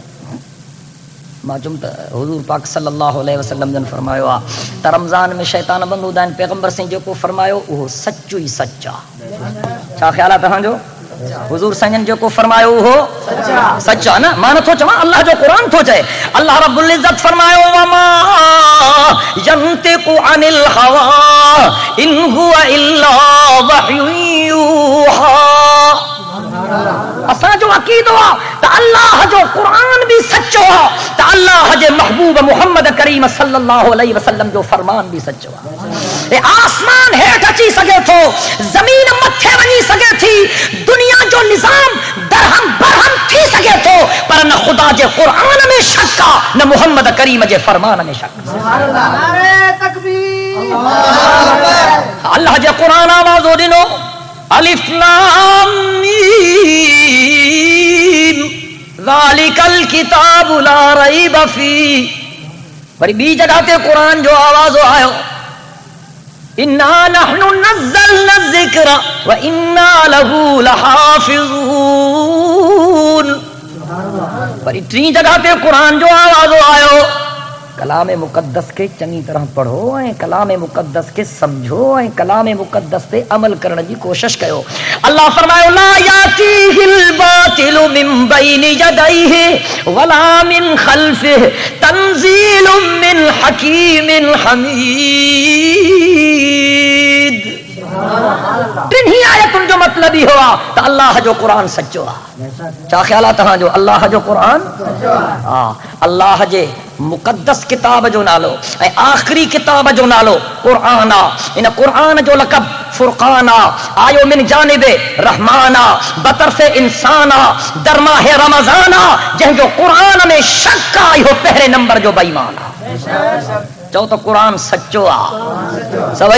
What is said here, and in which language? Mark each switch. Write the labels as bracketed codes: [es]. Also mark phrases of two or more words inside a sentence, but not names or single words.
[sd] मां चुम त हुज़ूर पाक [ar] صلى الله عليه وسلم [sd] जन फरमायो आहे त रमज़ान में शैतान बंदि हूंदा आहिनि पैगंबर साईं जेको फरमायो उहो सचो ई सच आहे छा ख़्यालु आहे तव्हांजो हुज़ूर साईं जेको फरमायो उहो सच आहे न मां नथो चवां अल्लाह जो क़ुरान थो चए अल्लाह रब्बुल इज़्ज़त फरमायो [ar] وما ينطق عن الهوى إن هو إلا وحي يوحى [sd] असांजो अक़ीदो आहे त अल्लाह जो क़ुरान भी सचो आहे त अल्लाह जे महबूब मुहम्मद करीम [ar] صلى الله عليه وسلم [sd] जो फरमान भी सचो आहे ए आसमान हेठ अची सके थो ज़मीन मथे वञी सके थी दुनिया जो निज़ाम दरहम बरहम थी सके थो पर न खुदा जे क़ुरान में शक आहे न मुहम्मद करीम जे फरमान में शक [ar] سبحان الله [sd] नारे तकबीर अल्लाह जे क़ुरान आवाज़ो ॾिनो [ar] الف لام ميم ذلك الكتاب لا ريب في [sd] वरी ॿी जगह ते क़ुरान जो आवाज़ो आयो [ar] إنا نحن نزلنا ذكر وإنا له لحافظون [sd] वरी 3 जगह ते क़ुरान जो आवाज़ो आयो कलाम मुक़द्दस के चंगी तरह पढ़ो ऐं कलाम मुक़द्दस के समझो ऐं कलाम मुक़द्दस ते अमल करण जी कोशिश कयो अल्लाह फरमायो [ar] لا يأتيه الباطل من بين يديه ولا من خلفه تنزيل من حكيم [sd] हमीद टिन्ही आयतुनि जो मतलब ही हुआ त अल्लाह जो क़ुरान सच्चो आहे छा ख्याल आहे तव्हांजो अल्लाह जो क़ुरान हा अल्लाह जे मुक़द्दस किताब जो नालो ऐं आख़िरी किताब जो नालो क़ुरान आहे इन क़ुरान जो लक़ब फुरक़ान आहे आयो मिन जानिबे रहमान आहे बतरफ़े इंसान आहे दरमाहे रमज़ान आहे जंहिंजो क़ुरान में शक आहे इहो पहिरें नंबर जो बेईमान आहे चओ त क़ुरान सच्चो आहे सभई